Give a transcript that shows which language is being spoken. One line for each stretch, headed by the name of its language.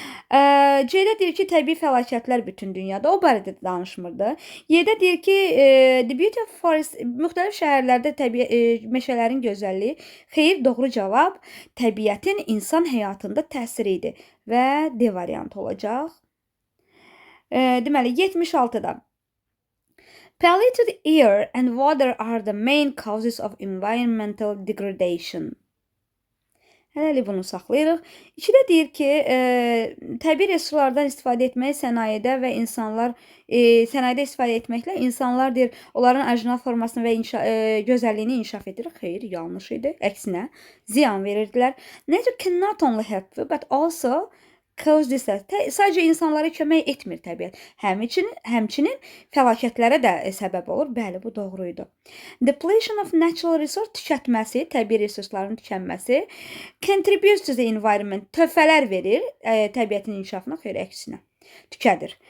Azerbaijani: C-də deyir ki, təbii fəlakətlər bütün dünyada o barədə danışmırdı. Y-də deyir ki, the beauty of forest, müxtəlif şəhərlərdə meşələrin gözəlliyi. Xeyr, doğru cavab təbiətin insan həyatında təsiri idi və D variantı olacaq. Deməli, 76-da.
English: Polluted air and water are the main causes of environmental degradation.
Azerbaijani: Hələlik bunu saxlayırıq. 2-də deyir ki, təbii resurslardan istifadə etmək sənayedə və insanlar sənayedə istifadə etməklə insanlar deyir, onların orijinal formasını və gözəlliyini inkişaf edir. Xeyr, yanlış idi. Əksinə, ziyan verirdilər.
English: Nature cannot only help you, but also cause disaster.
Azerbaijani: Sadəcə insanlara kömək etmir təbiət. Həmçinin fəlakətlərə də səbəb olur. Bəli, bu doğruydu. Depletion of natural resource, tükətməsi, təbii resursların tükənməsi. Contributes to the environment, töhfələr verir təbiətin inkişafına, xeyr, əksinə. Tükədir.